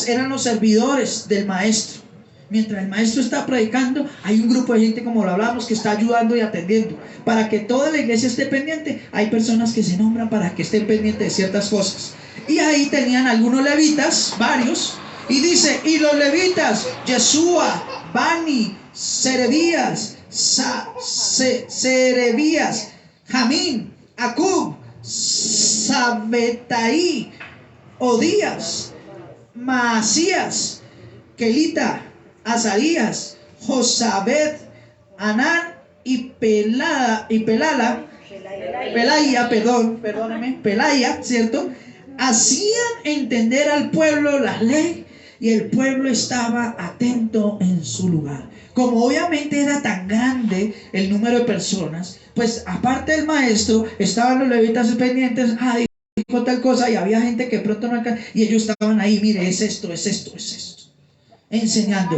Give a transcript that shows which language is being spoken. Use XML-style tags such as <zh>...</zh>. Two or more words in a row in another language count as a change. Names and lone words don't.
<es>Eran los servidores del maestro. Mientras el maestro está predicando, hay un grupo de gente, como lo hablamos, que está ayudando y atendiendo. Para que toda la iglesia esté pendiente, hay personas que se nombran para que estén pendientes de ciertas cosas. Y ahí tenían algunos levitas, varios. Y dice, y los levitas, Yeshua, Bani, Serebías, Jamín, Acub, Sabetaí, Odías, Maasías, Kelita, Azarías, Josabed, Anán y Pelaya, ¿cierto? Hacían entender al pueblo la ley, y el pueblo estaba atento en su lugar. Como obviamente era tan grande el número de personas, pues aparte del maestro, estaban los levitas pendientes, dijo tal cosa, y había gente que pronto no alcanzaba, y ellos estaban ahí, mire, es esto, enseñando.</es>